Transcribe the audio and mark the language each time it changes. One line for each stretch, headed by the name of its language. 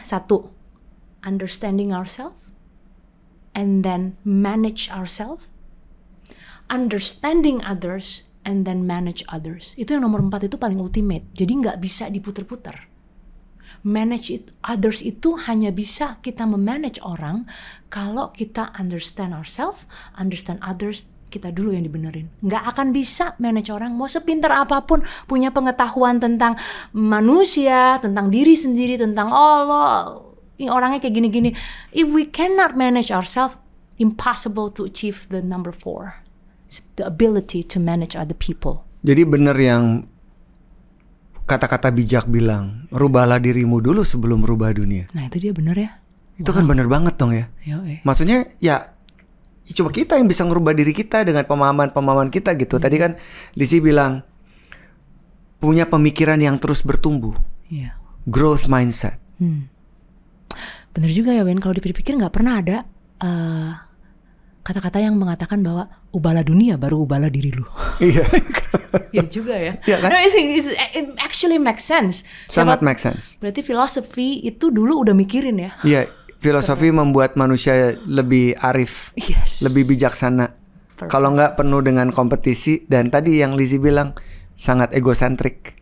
English: 1, understanding ourselves, and then manage ourselves. Understanding others, and then manage others.
Indonesian: Itu yang nomor 4 itu paling ultimate. Jadi nggak bisa diputer-puter. Manage others itu hanya bisa kita memanage orang kalau kita
English: understand ourselves, understand others.
Indonesian: Kita dulu yang dibenerin. Nggak akan bisa manage orang mau sepintar apapun, punya pengetahuan tentang manusia, tentang diri sendiri, tentang Allah, ini orangnya kayak gini-gini.
English: If we cannot manage ourselves, impossible to achieve the number 4, the ability to manage other people.
Indonesian: Jadi benar yang kata-kata bijak bilang, rubahlah dirimu dulu sebelum rubah dunia. Nah itu dia benar ya. Itu kan benar banget dong ya. Maksudnya ya cuma kita yang bisa ngerubah diri kita dengan pemahaman kita gitu. Tadi kan Lizzie bilang punya pemikiran yang terus bertumbuh.
English: Growth mindset.
Indonesian: Bener juga ya Wen, kalau dipikir-pikir nggak pernah ada kata-kata yang mengatakan bahwa ubahlah dunia baru ubahlah diri lu. Iya. Iya juga ya. Iya kan?
English: No, it actually makes sense.
Indonesian: Sangat make sense. Berarti filosofi itu dulu udah mikirin ya. Iya, filosofi membuat manusia lebih arif, lebih bijaksana. Kalau nggak penuh dengan kompetisi, dan tadi yang Lizzie bilang sangat egosentrik.